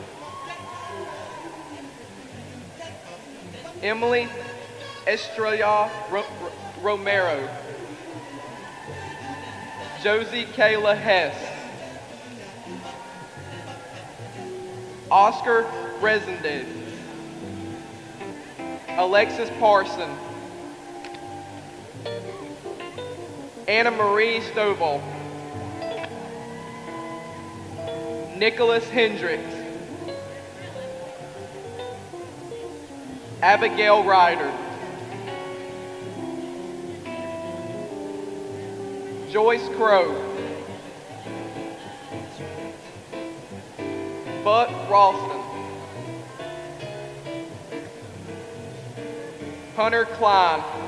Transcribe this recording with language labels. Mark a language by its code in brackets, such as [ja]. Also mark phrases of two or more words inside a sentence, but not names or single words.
[en] Emily Estrella Romero, Josie Kayla Hess, Oscar Resendez, Alexis Parson, Anna Marie Stovall, Nicholas Hendricks, Abigail Ryder, Joyce Crow, Buck Ralston, Hunter Klein,